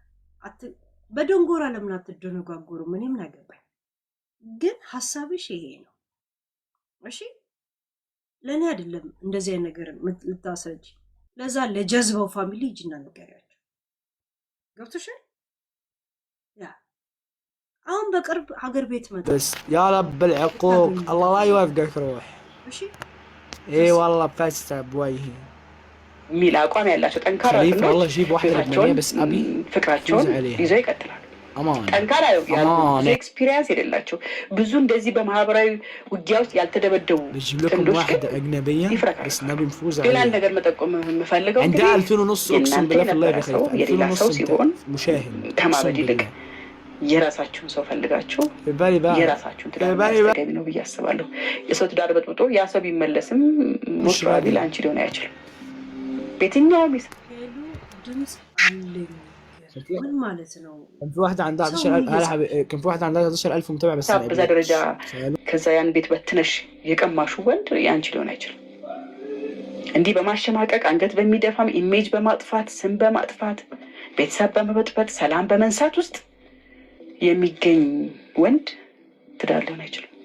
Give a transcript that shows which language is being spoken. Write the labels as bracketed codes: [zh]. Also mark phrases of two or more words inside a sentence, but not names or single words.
[am] በደንጎራ ለምን አትደነጋገሩ ምንም አገባኝ ግን ሐሳብሽ ይሄ ነው እሺ ለኔ አይደለም እንደዚህ አይነት ነገር ልታሰጂ ለዛ ለጀዝባው ፋሚሊ እጅና ነገሪያቸው ገብቶሻል ያ አሁን በቅርብ ሀገር ቤት መጣ [ar] بس يا رب العقوق الله لا يوفقك روح [am] እሺ [ar] اي والله فاسته بوجهي [am] ሚል አቋም ያላቸው ጠንካራ [ar] خليفه والله جيب واحده لبنانيه بس ابي [am] ፍቅራቸውን ይዘው ይቀጥላሉ [ar] امان [am] ጠንካራ ያሉ ኤክስፒሪየንስ የሌላቸው ብዙ እንደዚህ በማህበራዊ ውጊያ ውስጥ ያልተደበደቡ [ar] بجيب لكم واحده اجنبيه بس نبي نفوز [am] ሌላ [ar] عليها [am] ነገር መጠቆም የምፈልገው [ar] عندها 2000 اقسم بالله في الله بخير [am] የሌላ ሰው ሲሆን [ar] مشاهد [am] ከማበድ ይልቅ የራሳችሁን ሰው ፈልጋችሁ የራሳችሁን ትዳር ገቢ ነው ብዬ አስባለሁ የሰው ትዳር በጥብጦ ያ ሰው ቢመለስም ሞስራቢ ለአንቺ ሊሆን አይችልም በየትኛውም ሄሉ ድምጽ አለኝ ምን ማለት ነው [ar] كان في واحده عندها 11000 كان في واحده عندها 11000 متابع بس [am] በዛ ደረጃ ከዛ ያን ቤት በትነሽ የቀማሹ ወንድ ያንቺ ሊሆን አይችልም እንዲህ በማሸማቀቅ አንገት በሚደፋም ኢሜጅ በማጥፋት ስም በማጥፋት ቤተሰብ በመበጥበጥ ሰላም በመንሳት ውስጥ የሚገኝ ወንድ ትዳር ሊሆን አይችልም